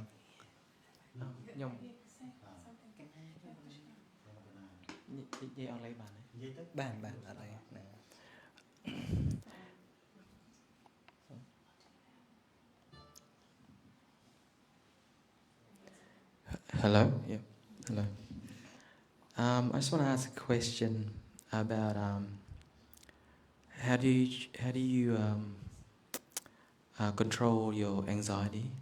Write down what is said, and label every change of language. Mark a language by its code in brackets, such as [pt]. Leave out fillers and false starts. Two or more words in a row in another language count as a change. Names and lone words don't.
[km] ខ្ញុំនិយាយអង់គ្លេសបានទេនិយាយទៅបានអត់អីហ្នឹង [en] Hello. Yeah. Hello. I just want to ask a question about how do you control your anxiety?